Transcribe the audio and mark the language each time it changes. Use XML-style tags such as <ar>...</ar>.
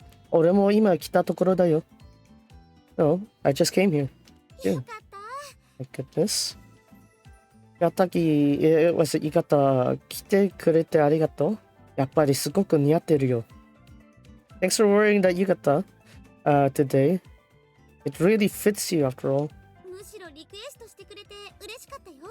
<ja>俺も今来たところだよ。</ja> <en>No, I just came here. Yeah. My goodness.</en> <ja>浴衣着てくれてありがとう。やっぱりすごく似合ってるよ。</ja> <en>Thanks for wearing that yukata today. It really fits you after all.</en> <ja>むしろリクエストしてくれて嬉しかったよ。</ja>